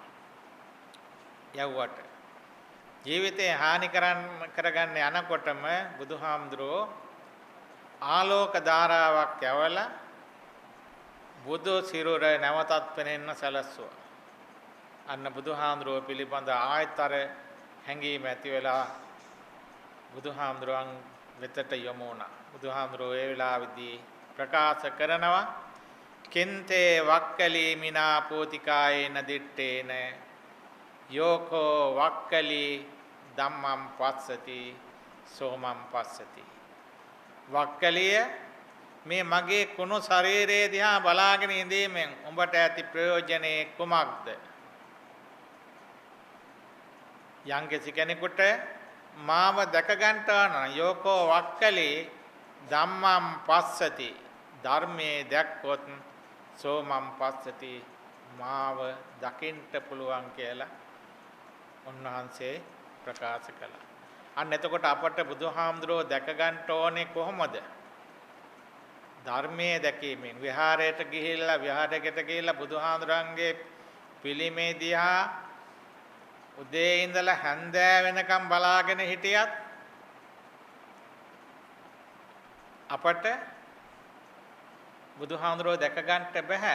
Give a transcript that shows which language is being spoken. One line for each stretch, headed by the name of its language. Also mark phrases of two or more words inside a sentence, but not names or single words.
Sinhala: යව්වට ජීවිතේ හානි කරගන්න යනකොටම බුදුහාමුදුරුවෝ ආලෝක ධාරාවක් යවලා බුදු සිරුර නැවතත් පෙනෙන්න සැලැස්සුවා. අන්න බුදුහාමුදුරුවෝ පිළිබඳ ආයතර හැඟීම ඇති වෙලා බුදුහාමුදුරුවන් වෙතට යොමු වුණා. බුදුහාමුදුරුවෝ ඒ වෙලාවේදී ප්‍රකාශ කරනවා
Pali: කින්තේ වක්කලී මිනා පෝතිකායේන දිත්තේන යෝකෝ වක්කලී ධම්මං පස්සති සෝමං පස්සති.
Sinhala: වක්කලිය මේ මගේ කුණු ශරීරයේ දිහා බලාගෙන ඉඳීමෙන් උඹට ඇති ප්‍රයෝජනේ කුමක්ද? යම්කිසි කෙනෙකුට මාව දැක ගන්නට නම්
Pali: යෝකෝ වක්කලී ධම්මං පස්සති
Sinhala: ධර්මයේ දැක්කොත්
Pali: සෝමං පස්සති
Sinhala: මාව දකින්න පුළුවන් කියලා උන්වහන්සේ ප්‍රකාශ කළා. අන්න එතකොට අපට බුදුහාමුදුරෝ දැක ගන්න ඕනේ කොහොමද? ධර්මයේ දැකීමෙන්. විහාරයට ගිහිල්ලා බුදුහාමුදුරන්ගේ පිළිමේ දිහා උදේ ඉඳලා හැන්දෑ වෙනකම් බලාගෙන හිටියත් අපට බුදුහාමුදුරෝ දැක ගන්නට බෑ.